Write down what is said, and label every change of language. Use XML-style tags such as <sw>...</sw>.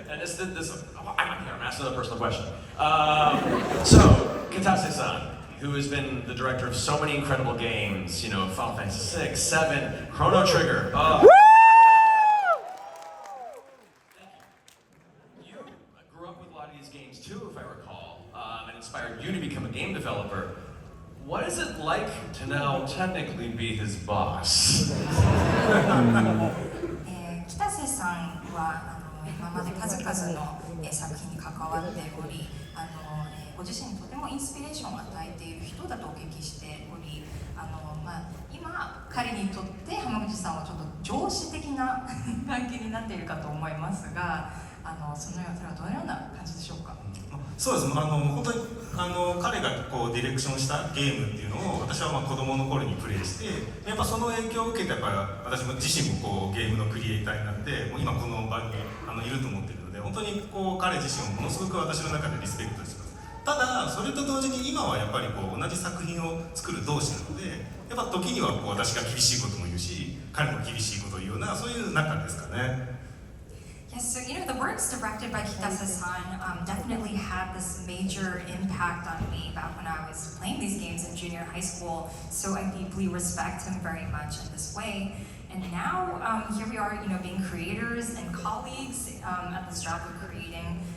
<en>And this I'm here, I'm asking another personal question. So, Kitase-san, who has been the director of so many incredible games, Final Fantasy VI, VII, Chrono Trigger. You grew up with a lot of these games too, if I recall, and inspired you to become a game developer. What is it like to now technically be his boss?</en> <ja>北瀬さんは今まで数々の作品に関わっており、ご自身にとてもインスピレーションを与えている人だとお聞きしており、今彼にとって浜口さんはちょっと上司的な関係になっているかと思いますが、それはどのような感じでしょうか？そうです。本当に彼がディレクションしたゲームっていうのを私は子供の頃にプレイして、やっぱその影響を受けて私も自身もゲームのクリエイターになってもう今この場にいると思っているので、本当に彼自身をものすごく私の中でリスペクトしてます。ただそれと同時に今はやっぱり同じ作品を作る同士なので、やっぱ時には私が厳しいことも言うし、彼も厳しいことを言うようなそういう仲ですかね。</ja> <en>Yes, so the works directed by Kitase-san definitely had this major impact on me back when I was playing these games in junior high school. So I deeply respect him very much in this way. And now here we are, being creators and colleagues at the Strap of creating.</en>